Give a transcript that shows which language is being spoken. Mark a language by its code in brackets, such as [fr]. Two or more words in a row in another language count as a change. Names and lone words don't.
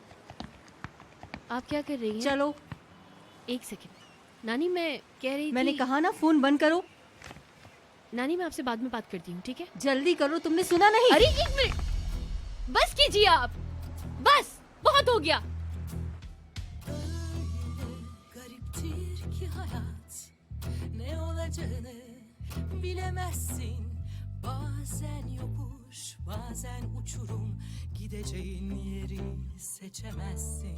[ur] آپ کیا کر رہی ہیں? چلو ایک سیکنڈ نانی، میں کہہ رہی میں نے تھی. کہا نا فون بند کرو. نانی میں آپ سے بعد میں بات کرتی ہوں، ٹھیک ہے? جلدی کرو، تم نے سنا نہیں? ارے ایک منٹ، بس کیجیے آپ، بس بہت ہو گیا. [tr] Gariptir ki hayat, ne olacağını bilemezsin. Bazen yokuş, bazen uçurum, gideceğin yeri seçemezsin.